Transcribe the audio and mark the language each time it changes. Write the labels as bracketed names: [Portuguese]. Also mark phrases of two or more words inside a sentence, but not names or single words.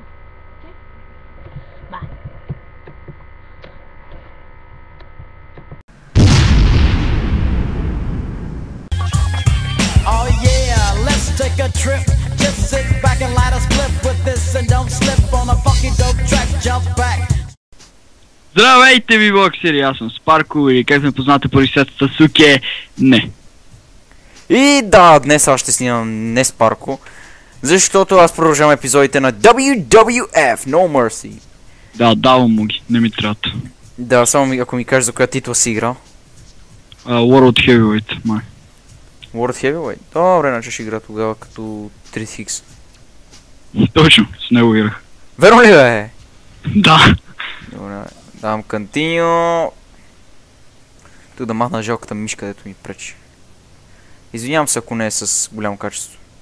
[English] Okay? Bye. Oh yeah, let's take a trip. Just sit back and light a split with this and don't slip on a funky dope track. Jump back. [Bulgarian] Здравейте ви, боксери, аз съм Спарко или как ме познате по рисетата Суке, не. И да, днес аз ще снимам не Спарко, защото аз продължавам епизодите на WWF No Mercy. Да, давам му ги, не ми трябват. Да, само ако ми кажеш за коя титла си играл. World Heavyweight, май. World Heavyweight? Добре, значи ще игра тогава като 3 Хикс. Точно, с него играх. Верно ли бе? Да. Добре, давам continue. Тук да махна жалката мишка, дето ми пречи. Извинявам се, ако не е с голямо качество.